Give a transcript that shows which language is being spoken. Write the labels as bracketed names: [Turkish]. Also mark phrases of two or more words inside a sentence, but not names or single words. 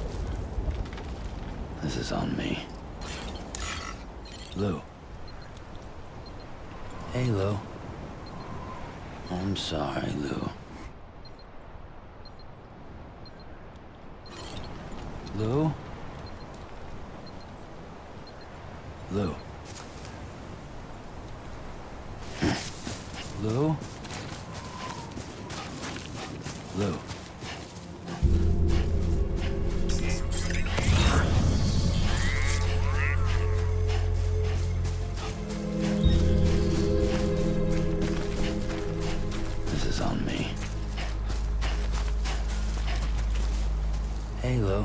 [English] This is on me. Lou. Hey, Lou. I'm sorry, Lou. Lou? Lou. Lou? Lou. This is on me. Hey, Lou.